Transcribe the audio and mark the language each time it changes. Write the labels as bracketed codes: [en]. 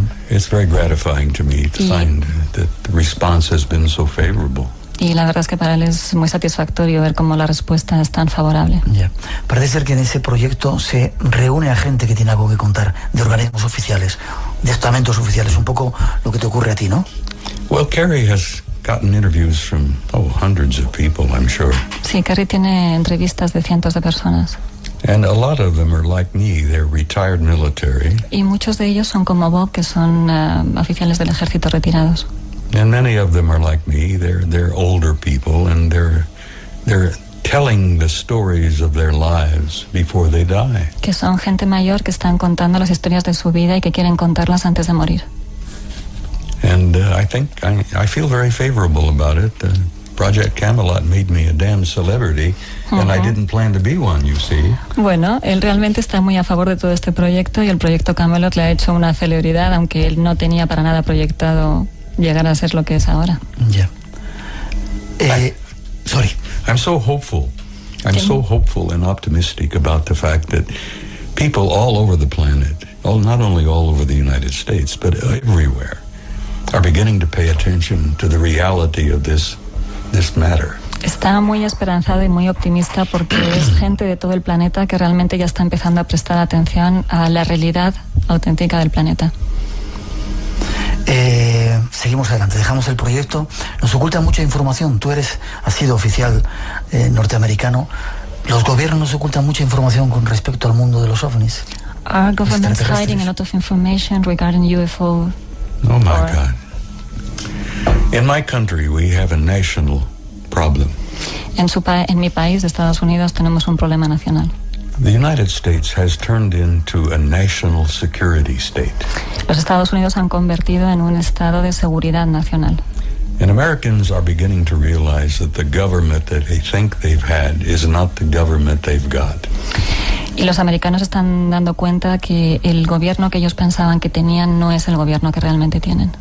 [en] It's very gratifying to me to find that the response has been so favorable. [es] Y la verdad es que para él es muy satisfactorio ver cómo la respuesta es tan favorable. Ya. Parece ser que en ese proyecto se reúne a gente que tiene algo que contar, de organismos oficiales, de estamentos oficiales, un poco lo que te ocurre a ti, ¿no? [en] Well, Carrie has gotten interviews from hundreds of people, I'm sure. [es] Sí, Carrie tiene entrevistas de cientos de personas. [en] And a lot of them are like me, they're retired military. [es] Y muchos de ellos son como Bob, que son oficiales del ejército retirados. [en] And many of them are like me, they're older people, and they're telling the stories of their lives before they die. [es] Que son gente mayor que están contando las historias de su vida y que quieren contarlas antes de morir. [en] And I think I feel very favorable about it. Project Camelot made me a damn celebrity, and I didn't plan to be one, you see. [es] Bueno, él realmente está muy a favor de todo este proyecto y el proyecto Camelot le ha hecho una celebridad, aunque él no tenía para nada proyectado llegar a ser lo que es ahora. Ya. [en] Sorry. I'm so hopeful. I'm so hopeful and optimistic about the fact that people all over the planet, not only all over the United States, but everywhere, are beginning to pay attention to the reality of this matter. [es] Está muy esperanzado y muy optimista porque es gente de todo el planeta que realmente ya está empezando a prestar atención a la realidad auténtica del planeta. Seguimos adelante, dejamos el proyecto. Nos oculta mucha información. Tú has sido oficial norteamericano. Los gobiernos nos ocultan mucha información con respecto al mundo de los ovnis. [en] Our government's hiding a lot of information regarding UFO. Oh my God. In my country we have a national problem. [es] En mi país, de Estados Unidos, tenemos un problema nacional. [en] The United States has turned into a national security state. [es] Los Estados Unidos han convertido en un estado de seguridad nacional. [en] And Americans are beginning to realize that the government that they think they've had is not the government they've got. [es] Y los americanos están dando cuenta que el gobierno que ellos pensaban que tenían no es el gobierno que realmente tienen.